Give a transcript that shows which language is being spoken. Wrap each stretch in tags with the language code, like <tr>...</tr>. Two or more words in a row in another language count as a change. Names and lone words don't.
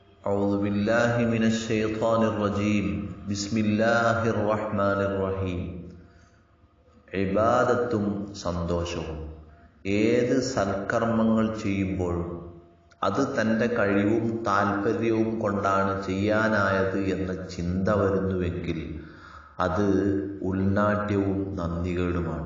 <ar>أعوذ بالله من الشيطان الرجيم بسم الله الرحمن الرحيم</ar> <ml>ഇബാദത്തും സന്തോഷവും. ഏത് സൽക്കർമ്മങ്ങൾ ചെയ്യുമ്പോഴും അത് തൻ്റെ കഴിവും താല്പര്യവും കൊണ്ടാണ് ചെയ്യാനായത് എന്ന ചിന്ത വരുന്നുവെങ്കിൽ അത് ഉൾനാട്യവും നന്ദികേടുമാണ്.</ml>